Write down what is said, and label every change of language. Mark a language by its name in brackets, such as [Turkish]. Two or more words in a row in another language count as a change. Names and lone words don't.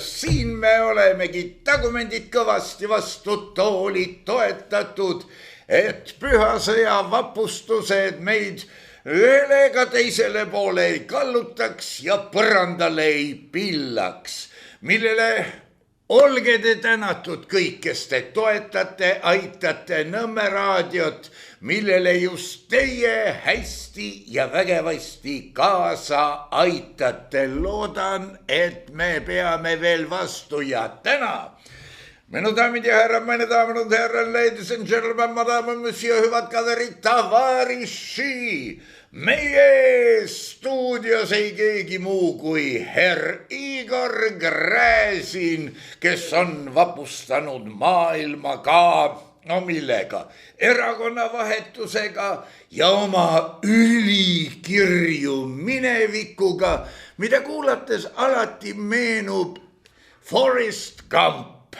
[Estonian] Siin me olemegi tagumendid kõvasti vastu toolid toetatud, et pühasõja vapustused meid ühelega teisele poole ei kallutaks ja põrandale ei pillaks, millele olge te tänatud kõik, kes te toetate, aitate Nõmme raadiot, millele just teie hästi ja vägevasti kaasa aitate. Loodan, et me peame veel vastu ja täna. Minu daamid ja härrad, meine daamid [German] und herren, [English] ladies and gentlemen, madame, [Estonian] monsieur, hüvad kaverid, tavariši. Meie stuudios ei keegi muu kui herr Igor Gräzin, kes on vapustanud maailma ka, no millega, erakonnavahetusega ja oma ülikirju minevikuga, mida kuulates alati meenub Forrest Gump.